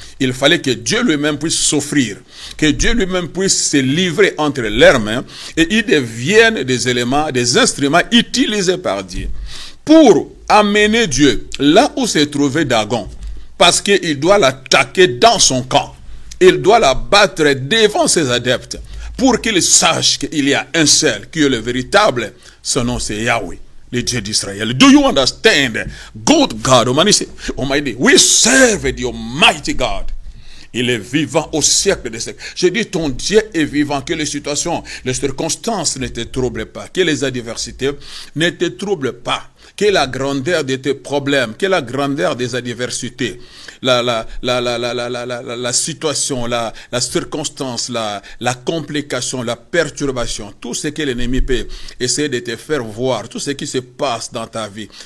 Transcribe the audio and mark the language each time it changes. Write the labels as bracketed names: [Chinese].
[French] Il fallait que Dieu lui-même puisse s'offrir, que Dieu lui-même puisse se livrer entre leurs mains, et ils deviennent des éléments, des instruments utilisés par Dieu pour amener Dieu là où se trouvait Dagon, parce qu'il doit l'attaquer dans son camp. Il doit la battre devant ses adeptes pour qu'il sache qu'il y a un seul qui est le véritable. Son nom c'est Yahweh, le Dieu d'Israël. [English] Do you understand? Good God Almighty. We serve the Almighty God. [French] Il est vivant au siècle des siècles. Je dis ton Dieu est vivant, que les situations, les circonstances ne te troublent pas, que les adversités ne te troublent pas, que la grandeur de tes problèmes, que la grandeur des adversités, la situation, la circonstance, la complication, la perturbation, tout ce que l'ennemi peut essayer de te faire voir, tout ce qui se passe dans ta vie.